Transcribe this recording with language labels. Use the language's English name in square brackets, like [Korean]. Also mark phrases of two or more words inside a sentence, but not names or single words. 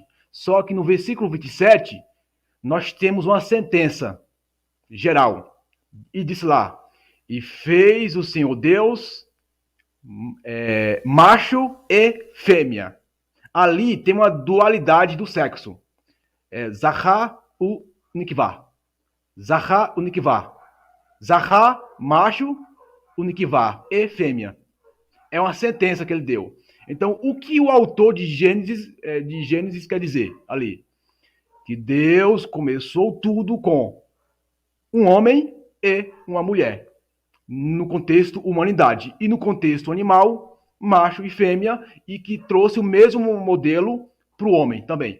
[Portuguese] Só que no versículo 27, nós temos uma sentença geral. E diz lá, e fez o Senhor Deus macho e fêmea. Ali tem uma dualidade do sexo. [Hebrew] זכר ונקבה. זכר ונקבה. Zahar, macho, ונקבה, [Portuguese] e fêmea. É uma sentença que ele deu. Então, o que o autor de Gênesis quer dizer ali? Que Deus começou tudo com um homem e uma mulher. No contexto humanidade. E no contexto animal, macho e fêmea, e que trouxe o mesmo modelo para o homem também.